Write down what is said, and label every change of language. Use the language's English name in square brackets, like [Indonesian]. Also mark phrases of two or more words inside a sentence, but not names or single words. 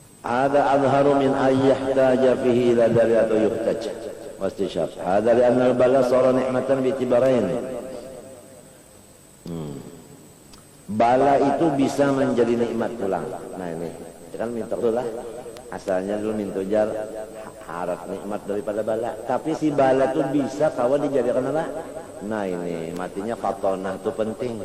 [Arabic] هذا أظهر من أن يحتاج فيه إلى دليل atau يحتاج واستشهاد هذا لأن البلاء صار نعمة باعتبارين. [Banjar] Bala itu bisa menjadi nikmat pulang. Nah ini kan minta dulu lah, asalnya dulu minta jar harap nikmat daripada bala, tapi si bala itu bisa kawan dijadikan apa? Nah ini matinya fatonah itu penting.